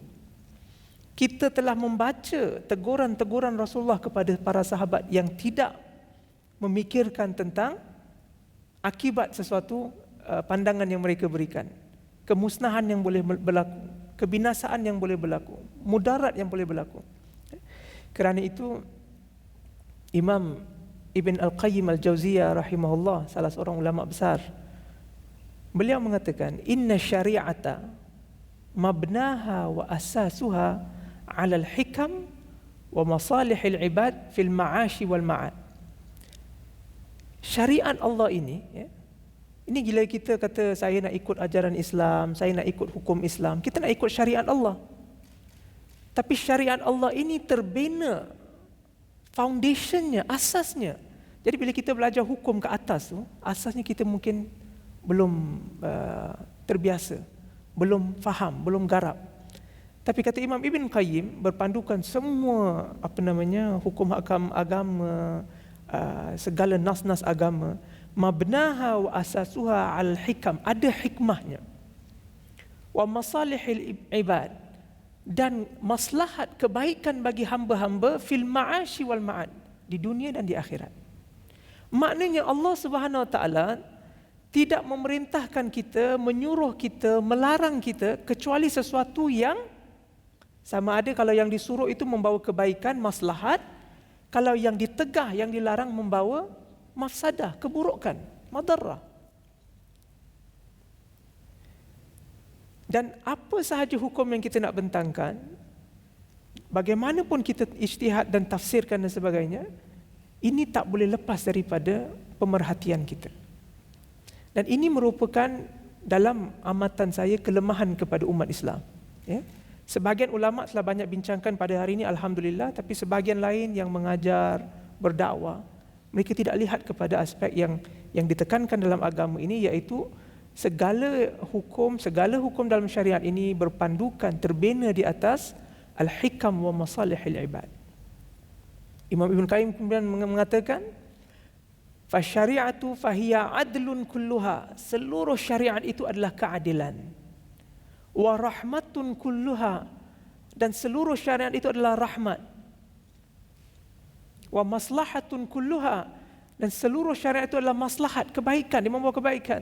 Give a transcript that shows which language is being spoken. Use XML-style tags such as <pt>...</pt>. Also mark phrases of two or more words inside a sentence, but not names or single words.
<ms>Kita telah membaca teguran-teguran Rasulullah kepada para sahabat yang tidak memikirkan tentang akibat sesuatu pandangan yang mereka berikan. Kemusnahan yang boleh berlaku, kebinasaan yang boleh berlaku, mudarat yang boleh berlaku. Kerana itu Imam Ibn Al-Qayyim Al-Jauziyah rahimahullah, salah seorang ulama besar, beliau mengatakan,</ms> <ar>إن الشريعة مبناها وأساسها على الحكم ومصالح العباد في المعاش والمعاد.</ar> <ms>Syariat Allah ini, ini gila kita kata saya nak ikut ajaran Islam, saya nak ikut hukum Islam, kita nak ikut syariat Allah. Tapi syariat Allah ini terbina, foundationnya, asasnya. Jadi bila kita belajar hukum ke atas tu, asasnya kita mungkin belum terbiasa, belum faham, belum garap. Tapi kata Imam Ibn Qayyim, berpandukan semua hukum agama, segala nas-nas agama,</ms> <ar>مبناها وأساسها الحكم,</ar> <ms>ada hikmahnya,</ms> <ar>ومصالح العباد,</ar> <ms>dan maslahat kebaikan bagi hamba-hamba</ms> <ar>في المعاش والمعاد,</ar> <ms>di dunia dan di akhirat. Maknanya Allah</ms> <ar>سبحانه وتعالى</ar> <ms>tidak memerintahkan kita, menyuruh kita, melarang kita kecuali sesuatu yang sama ada kalau yang disuruh itu membawa kebaikan, maslahat, kalau yang ditegah, yang dilarang membawa mafsadah, keburukan, madarrah. Dan apa sahaja hukum yang kita nak bentangkan, bagaimanapun kita ijtihad dan tafsirkan dan sebagainya, ini tak boleh lepas daripada pemerhatian kita. Dan ini merupakan dalam amatan saya kelemahan kepada umat Islam. Sebahagian ulama telah banyak bincangkan pada hari ini, alhamdulillah, tapi sebahagian lain yang mengajar, berdakwah, mereka tidak lihat kepada aspek yang ditekankan dalam agama ini, iaitu segala hukum dalam syariat ini berpandukan, terbina di atas</ms> <ar>الحكم ومصالح العباد.</ar> <ms>Imam Ibn Qayyim kemudian mengatakan,</ms> <ar>فالشريعة فهي عدل كلها,</ar> <ms>seluruh syariat itu adalah keadilan.</ms> <ar>ورحمة كلها,</ar> <ms>dan seluruh syariat itu adalah rahmat.</ms> <ar>ومصلحة كلها,</ar> <ms>Dan seluruh syariat itu adalah maslahat, kebaikan, dia membawa kebaikan.</ms>